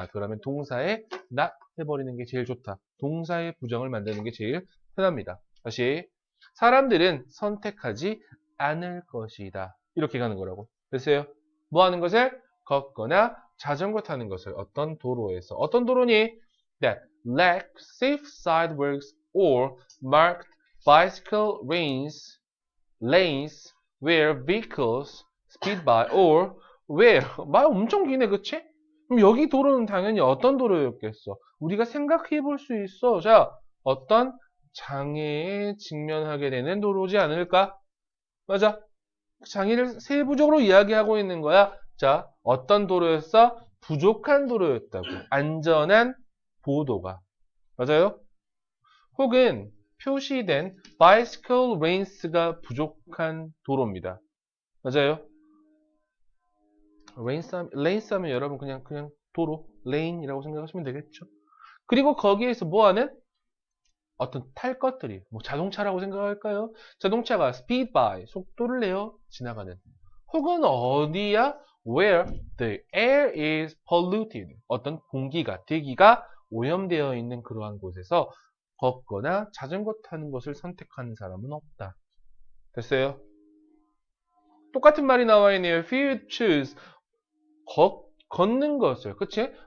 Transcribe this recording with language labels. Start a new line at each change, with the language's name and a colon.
Korean: 그러면 동사에 not 해버리는 게 제일 좋다. 동사의 부정을 만드는 게 제일 편합니다. 다시. 사람들은 선택하지 않을 것이다. 이렇게 가는 거라고. 됐어요? 뭐 하는 것을? 걷거나 자전거 타는 것을 어떤 도로에서. 어떤 도로니?
English: That lack safe sidewalks or marked bicycle lanes where vehicles speed by or where.
Korean: 말 엄청 기네, 그치? 그럼 여기 도로는 당연히 어떤 도로였겠어? 우리가 생각해 볼 수 있어. 자, 어떤 장애에 직면하게 되는 도로지 않을까? 맞아. 장애를 세부적으로 이야기하고 있는 거야. 자, 어떤 도로였어? 부족한 도로였다고. 안전한 보도가. 맞아요? 혹은 표시된 bicycle lanes가 부족한 도로입니다. 맞아요? 레인스 하면 여러분 그냥 도로, 레인이라고 생각하시면 되겠죠. 그리고 거기에서 뭐하는? 어떤 탈 것들이, 뭐 자동차라고 생각할까요? 자동차가
English: speed by,
Korean: 속도를 내어 지나가는. 혹은 어디야?
English: Where the air is polluted.
Korean: 어떤 공기가, 대기가 오염되어 있는 그러한 곳에서 걷거나 자전거 타는 것을 선택하는 사람은 없다. 됐어요? 똑같은 말이 나와 있네요.
English: If you choose,
Korean: 걷는 것을, 그치?